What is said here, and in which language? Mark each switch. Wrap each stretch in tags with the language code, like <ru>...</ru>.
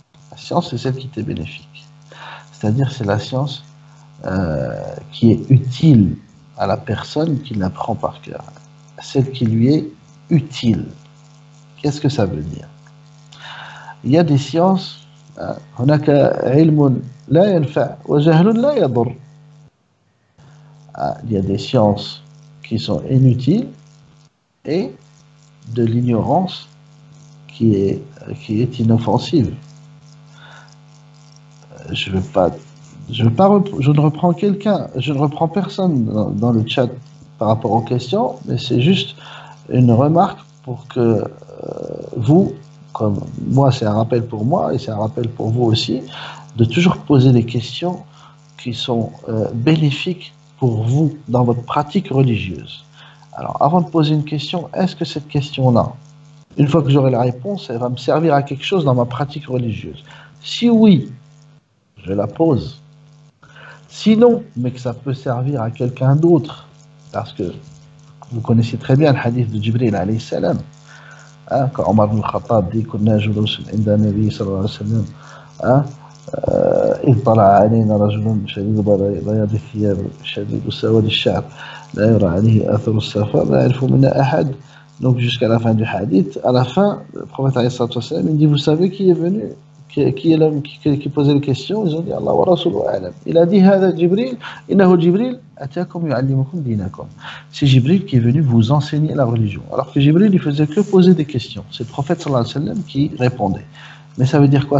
<fr>La science, c'est celle qui t'est bénéfique. C'est-à-dire, c'est la science qui est utile à la personne qui l'apprend par cœur. Celle qui lui est utile. Qu'est-ce que ça veut dire? Il y a des sciences,</fr> <ar>هناك علم لا ينفع وجهل لا يضر.</ar> <fr>Il y a des sciences qui sont inutiles et de l'ignorance qui est inoffensive. Je ne reprends personne dans le chat par rapport aux questions, mais c'est juste une remarque pour que vous, comme moi, c'est un rappel pour moi et c'est un rappel pour vous aussi, de toujours poser des questions qui sont bénéfiques pour vous dans votre pratique religieuse. Alors, avant de poser une question, est-ce que cette question-là, une fois que j'aurai la réponse, elle va me servir à quelque chose dans ma pratique religieuse? Si oui, je la pose. Sinon, mais que ça peut servir à quelqu'un d'autre, parce que vous connaissez très bien le hadith de Jibril alayhi salam, quand Omar ibn Khattab dit</fr> <ar>كنا جلوس عند النبي صلى الله عليه وسلم إذ طلع علينا رجل شديد بياض الثياب شديد سواد الشعر لا يرى عليه أثر السفر لا يعرف منا أحد.</ar> <fr>Donc jusqu'à la fin du hadith, à la fin, le prophète alayhi salam, il dit, vous savez qui est venu, qui est l'homme qui posait les questions? Ils ont dit</fr> <ar>Allah wa rasuluhu a'lam.</ar> <fr>Il a dit</fr> <ar>هذا جبريل إنه جبريل أتاكم يعلمكم دينكم.</ar> <fr>C'est Jibril qui est venu vous enseigner la religion. Alors que Jibril, il faisait que poser des questions. C'est le prophète sallallahu alayhi wa sallam qui répondait. Mais ça veut dire quoi?</fr>